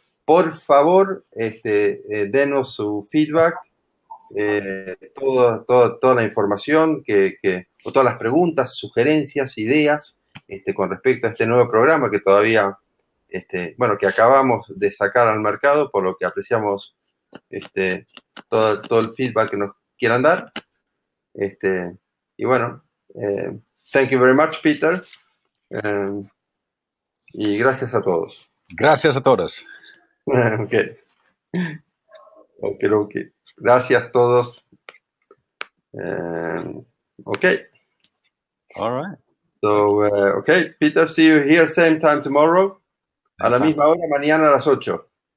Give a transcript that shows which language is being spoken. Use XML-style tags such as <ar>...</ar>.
<es>Por favor, denos su feedback, toda la información o todas las preguntas, sugerencias, ideas con respecto a este nuevo programa que todavía, que acabamos de sacar al mercado, por lo que apreciamos todo el feedback que nos quieran dar. Y bueno,</es> <en>thank you very much, Peter.</en> <es>Y gracias a todos. Gracias a todos.</es> <en>Okay.</en> <es>Gracias a todos.</es> <en>Okay. All right. So, okay, Peter, see you here same time tomorrow.</en> <es>A la misma hora, mañana a las 8.</es>